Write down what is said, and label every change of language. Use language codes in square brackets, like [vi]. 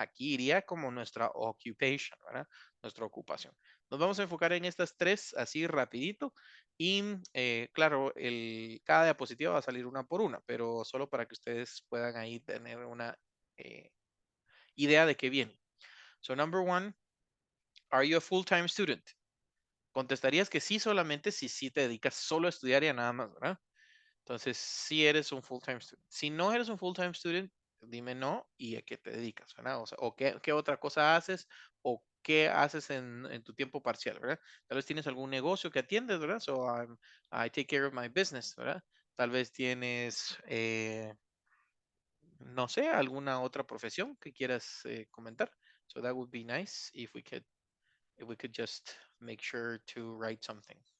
[es] Aquí iría como nuestra occupation, ¿verdad? Nuestra ocupación. Nos vamos a enfocar en estas tres así rapidito y, claro, cada diapositiva va a salir una por una, pero solo para que ustedes puedan ahí tener una idea de qué viene. [en] So, number one, are you a full-time student? [es] Contestarías que sí solamente si sí te dedicas solo a estudiar y a nada más, ¿verdad? Entonces, si eres un full-time student. Si no eres un full-time student, dime no y a qué te dedicas, ¿verdad? O sea, o qué otra cosa haces o qué haces en tu tiempo parcial, ¿verdad? Tal vez tienes algún negocio que atiendes, ¿verdad? [en] So, I take care of my business, [es] ¿verdad? Tal vez tienes, no sé, alguna otra profesión que quieras comentar. [en] So that would be nice if we could just make sure to write something.